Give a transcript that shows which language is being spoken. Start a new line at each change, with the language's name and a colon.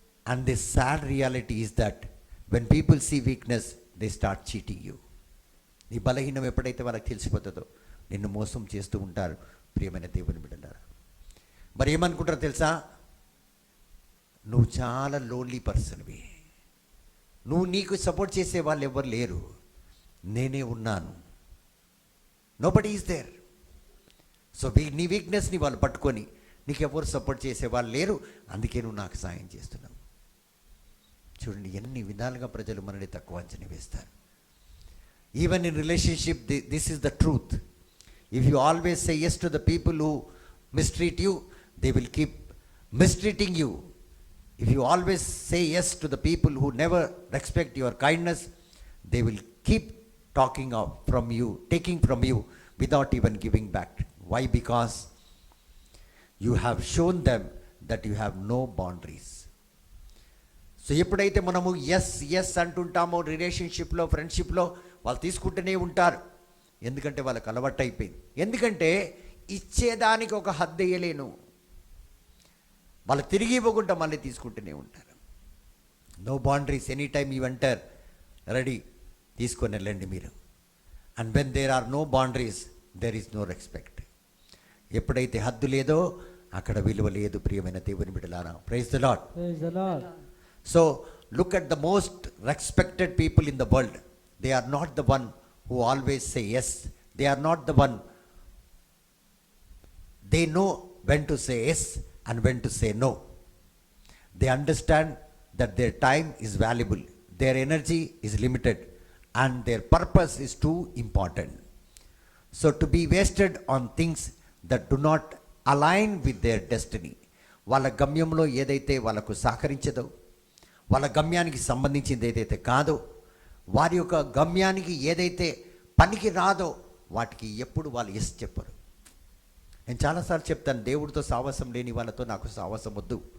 English: And the sad reality is that when people see weakness, they start cheating you.
Telugu: నీ బలహీనం ఎప్పుడైతే వాళ్ళకి తెలిసిపోతుందో నిన్ను మోసం చేస్తూ ఉంటారు ప్రియమైన దేవుని బిడ్డలారా. మరి ఏమనుకుంటారో తెలుసా? నువ్వు చాలా లోన్లీ పర్సన్వి, నువ్వు నీకు సపోర్ట్ చేసే వాళ్ళు ఎవరు లేరు, నేనే ఉన్నాను,
English: Nobody is there.
Telugu: సో నీ వీక్నెస్ని వాళ్ళు పట్టుకొని నీకు ఎవరు సపోర్ట్ చేసే వాళ్ళు లేరు, అందుకే నువ్వు నాకు సాయం చేస్తున్నావు. చూడండి ఎన్ని విధాలుగా ప్రజలు మనని తక్కువ అంచనా వేస్తారు.
English: Even in relationship this is the truth. If you always say yes to the people who mistreat you, they will keep mistreating you. If you always say yes to the people who never respect your kindness, they will keep taking from you without even giving back. Why? Because you have shown them that you have no boundaries.
Telugu: So ఎప్పుడైతే మనము yes అంటుంటామో రిలేషన్షిప్లో, ఫ్రెండ్షిప్లో, వాళ్ళు తీసుకుంటూనే ఉంటారు. ఎందుకంటే వాళ్ళకి అలవాటు అయిపోయింది. ఎందుకంటే ఇచ్చేదానికి ఒక హద్దు వేయలేను, వాళ్ళు తిరిగి ఇవ్వకుండా మళ్ళీ తీసుకుంటూనే ఉంటారు.
English: no boundaries, any time you enter, ready,
Telugu: తీసుకొని వెళ్ళండి మీరు.
English: And when there are no boundaries, there is no respect.
Telugu: ఎప్పుడైతే హద్దు లేదో అక్కడ విలువ లేదు ప్రియమైన దేవుని బిడ్డలారా.
English: Praise the Lord. Praise the Lord. So look at the most respected people in the world. They are not the one who always say yes. They are not the one. They know when to say yes and when to say no. They understand that their time is valuable, their energy is limited, and their purpose is too important. So to be wasted on things that do not align with their destiny.
Telugu: వాళ్ళ గమ్యంలో ఏదైతే వాళ్ళకు సహకరించదో, వాళ్ళ గమ్యానికి సంబంధించింది ఏదైతే కాదో, వారి యొక్క గమ్యానికి ఏదైతే పనికి రాదో వాటికి ఎప్పుడు వాళ్ళు ఎస్ చెప్పరు. నేను చాలాసార్లు చెప్తాను, దేవుడితో సావాసం లేని వాళ్ళతో నాకు సావాసం వద్దు.